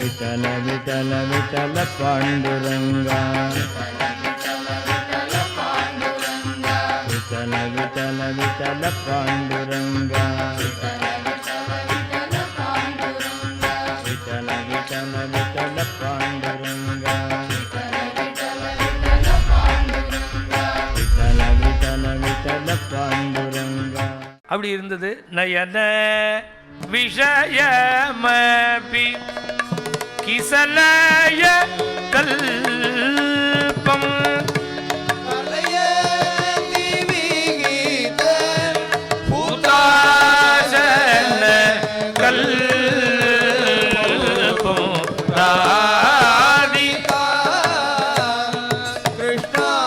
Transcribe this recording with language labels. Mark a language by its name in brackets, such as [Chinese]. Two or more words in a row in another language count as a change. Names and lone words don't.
[Marathi] विठल विठल विठल पांडुरंगा विठल विठल विठल पांडुरंगा विठल विठल विठल पांडुरंगा विठल विठल विठल पांडुरंगा. [Tamil] அப்படி இருந்தது. [Sanskrit] नयन विषयमपि किसलय कल्पं भूताशन कल्पं राधिका कृष्णा.